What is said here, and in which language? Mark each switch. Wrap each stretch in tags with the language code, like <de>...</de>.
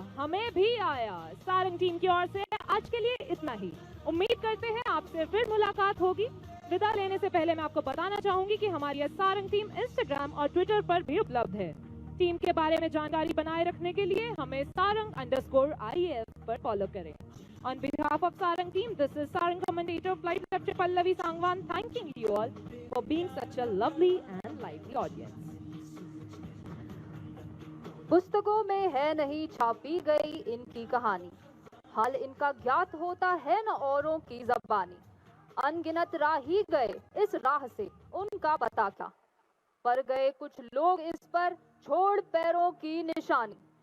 <hi>हमें भी आया। सारंग टीम की ओर से आज के लिए इतना ही। उम्मीद करते हैं आपसे फिर मुलाकात होगी। विदा लेने से पहले मैं आपको बताना चाहूंगी कि हमारी यह सारंग टीम इंस्टाग्राम और ट्विटर पर भी उपलब्ध है। टीम के बारे में जानकारी बनाए रखने के लिए हमें sarang_IAF पर फॉलो करें।</hi> <en>On behalf of Sarang team, this is Sarang commentator Flight Captain Pallavi Sangwan thanking you all for being such a lovely and lively audience.</en> <hi>पुस्तकों में है नहीं छापी गई इनकी कहानी, हाल इनका ज्ञात होता है न औरों की जबानी। अनगिनत राही गए इस राह से उनका पता क्या, पर गए कुछ लोग इस पर छोड़ पैरों की निशानी।</hi>